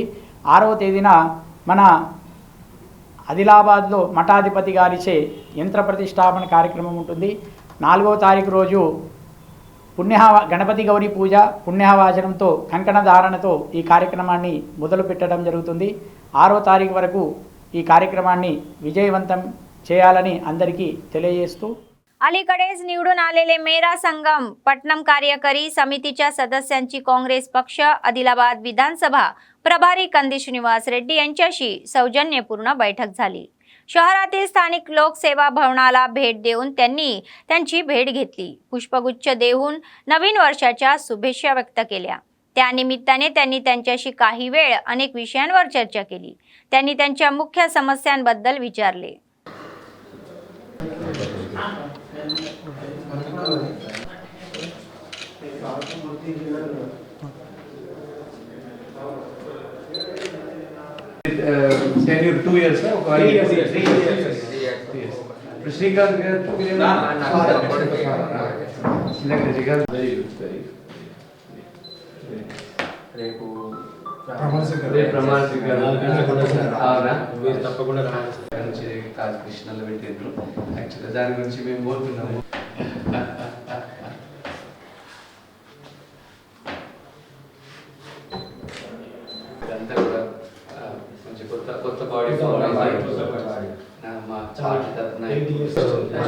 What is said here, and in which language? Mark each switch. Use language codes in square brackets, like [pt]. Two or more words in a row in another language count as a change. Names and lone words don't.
[te] 6వ తేదీన మన ఆదిలాబాద్లో మఠాధిపతి గారిచే యంత్ర ప్రతిష్టాపన కార్యక్రమం ఉంటుంది। 4వ తారీఖు రోజు గణపతి గౌరీ పూజ పుణ్యవాచనంతో కంకణ ధారణతో ఈ కార్యక్రమాన్ని మొదలు పెట్టడం జరుగుతుంది। 6వ తారీఖు వరకు ఈ కార్యక్రమాన్ని విజయవంతం చేయాలని అందరికీ తెలియజేస్తూ [mr] अलीकडेच निवडून आलेले मेरा संगम पटनम कार्यकारी समितीच्या सदस्यांची काँग्रेस पक्ष आदिलाबाद विधानसभा प्रभारी कंदी श्रीनिवास रेड्डी यांच्याशी सौजन्यपूर्ण बैठक झाली। शहरातील स्थानिक लोकसेवा भवनाला भेट देऊन त्यांनी त्यांची भेट घेतली। पुष्पगुच्छ देऊन नवीन वर्षाच्या शुभेच्छा व्यक्त केल्या। त्यानिमित्ताने त्यांनी त्यांच्याशी काही वेळ अनेक विषयांवर चर्चा केली। त्यांनी त्यांच्या मुख्य समस्यांबद्दल विचारले। [en] tenure 2 years or 3 years? 3 years. Srikanth garu 2 years. Very good, very good. [te] రేపు ప్రమాణ మీరు తప్పకుండా రావాలి। కాదు కృష్ణలో పెట్టిండ్రు యాక్చువల్గా దాని గురించి మేము పోతున్నాము। ఇదంతా కూడా కొంచెం కొత్త బాడీ మా పార్టీ తరఫున